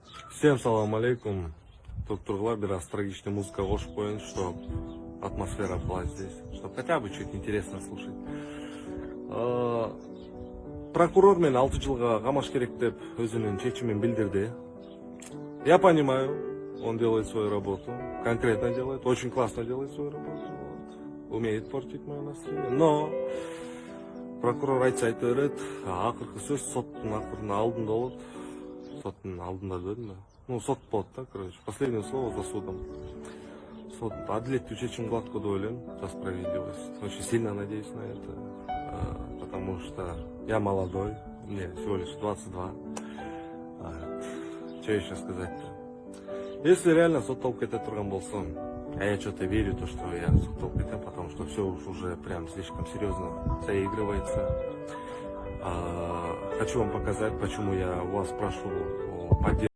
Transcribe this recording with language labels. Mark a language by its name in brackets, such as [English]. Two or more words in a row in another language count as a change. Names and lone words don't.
[Russian] Всем [Arabic] سلام عليكم. [Russian] Тут Тургла, biraz трагичная музыка [Kazakh] қосып қояйын, [Russian] чтобы атмосфера была здесь, чтобы хотя бы чуть интересно слушать. [Kazakh] Прокурор мен 6 жылға қамаш керек деп өзінің шешімін білдірді. [Russian] Я понимаю, он делает свою работу, конкретно делает, очень классно делает свою работу, вот. Умеет портить мое настроение, но [Kazakh] прокурор айтса айта береді, ақырғы сөз соттың ақырын алдында болады. Соттың алдында дедім ба? Ну, сот болады да, короче. [Russian] Последнее слово за судом. [Kazakh] Сот әділетті шешім қылады деп ойлаймын, [Russian] за справедливость. Очень сильно надеюсь на это, потому что я молодой, мне всего лишь 22. Что еще сказать-то? Если реально [Kazakh] сотталып кете тұрған болсам, [Russian] а я что-то верю, то, что я [Kazakh] сотталып кетем, [Russian] потому что все уже прям слишком серьезно заигрывается. Хочу вам показать, почему я у вас спрашивал о поддержке.